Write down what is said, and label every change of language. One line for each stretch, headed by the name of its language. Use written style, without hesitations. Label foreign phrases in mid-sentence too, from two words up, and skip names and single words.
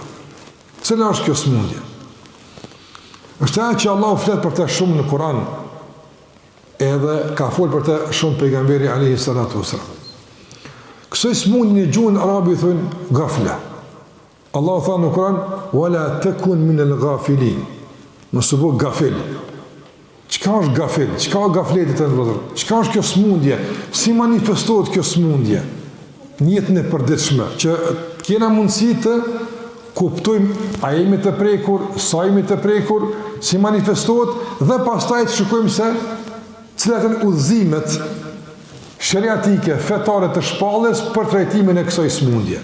Albanian: Cila është kjo smundje? Është ajo që Allahu flet për të shumë në Kur'an, edhe ka folë për të shumë pejgamberi
Arabic: عليه الصلاة والسلام.
Albanian: Kësaj smundje në gjuhën arabe i thonë gafla. Allahu tha në Kur'an:
Arabic: "ولا تكن من الغافلين."
Albanian: Mos u bë gafil. Çka është gafil? Çka është gafleti të ndodhur? Çka është kjo smundje? Si manifestohet kjo smundje? Në jetën e përditshme, që kena mundësi të kuptojmë a jemi të prekur, sa jemi të prekur, si manifestohet dhe pastaj të shikojmë se cilat janë udhëzimet sheriatike, fetare të shpalljes për trajtimin e kësaj smundje.